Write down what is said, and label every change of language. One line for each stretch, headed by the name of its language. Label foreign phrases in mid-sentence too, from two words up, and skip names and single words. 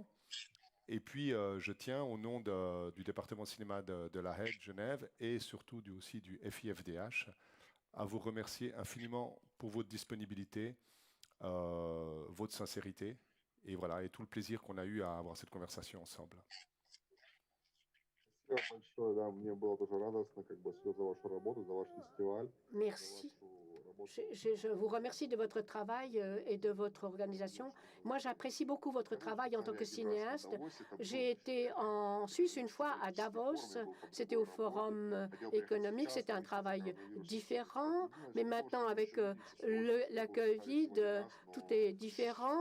French: Et puis, je tiens, au nom du département de cinéma de La Haye, Genève, et surtout aussi du FIFDH, à vous remercier infiniment pour votre disponibilité, votre sincérité, et voilà, et tout le plaisir qu'on a eu à avoir cette conversation ensemble.
Russian: Спасибо большое, да, мне было тоже радостно, как бы, все за вашу работу, за ваш фестиваль.
French: Merci.
Russian: За вашу работу.
French: Je vous remercie de votre travail et de votre organisation. Moi, j'apprécie beaucoup votre travail en tant que cinéaste. J'ai été en Suisse une fois, à Davos. C'était au Forum économique. C'était un travail différent. Mais maintenant, avec la Covid, tout est différent.